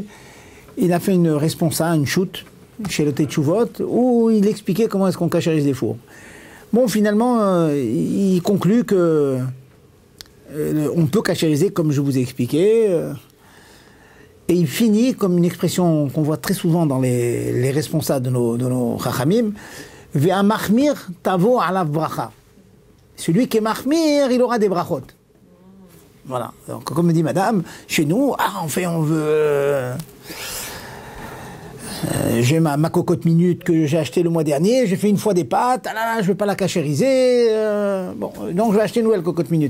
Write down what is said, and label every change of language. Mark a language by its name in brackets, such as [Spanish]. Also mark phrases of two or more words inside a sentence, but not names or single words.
[French] Il a fait une responsa, une shoot, chez le Teshuvot, où il expliquait comment est-ce qu'on cachérise des fours. Bon, finalement, il conclut que on peut cachériser comme je vous ai expliqué, et il finit comme une expression qu'on voit très souvent dans les responsables de nos chachamim, [Hebrew] והמחמיר תבוא עליו ברכה. [French] Celui qui est mahmir, il aura des brachot. Voilà. Donc, comme me dit madame, chez nous, on veut... j'ai ma cocotte minute que j'ai achetée le mois dernier, j'ai fait une fois des pâtes, je ne vais pas la cachériser, donc je vais acheter une nouvelle cocotte minute.